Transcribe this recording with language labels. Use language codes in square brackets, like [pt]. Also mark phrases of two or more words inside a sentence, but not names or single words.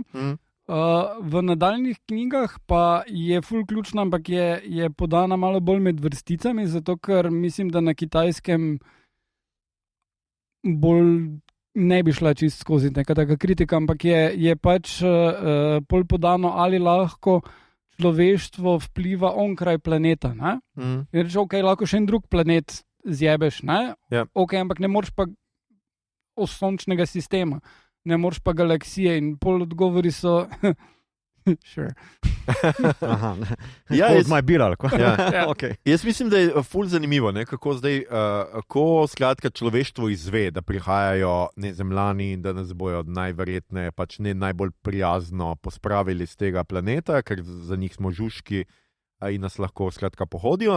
[sl] V nadaljnih knjigah pa je ful ključna, ampak je podana malo bolj med vrsticami, zato ker mislim, da na Kitajskem bolj ne bi šla čist skozi neka taka kritika, ampak je pač bolj podano, ali lahko človeštvo vpliva onkraj planeta. Je reč, lahko še en drug planet zjebeš, ampak ne moreš pa sončnega sistema. Ne moreš pa galaksije in pol odgovori so sure. [en] Hold my beer, [sl] ali okay. Jaz mislim, da je ful zanimivo, kako zdaj, ko skratka človeštvo izve, da prihajajo zemljani in da nas bojo najverjetneje pač ne najbolj prijazno pospravili z tega planeta, ker za njih smo žužki in nas lahko skratka pohodijo.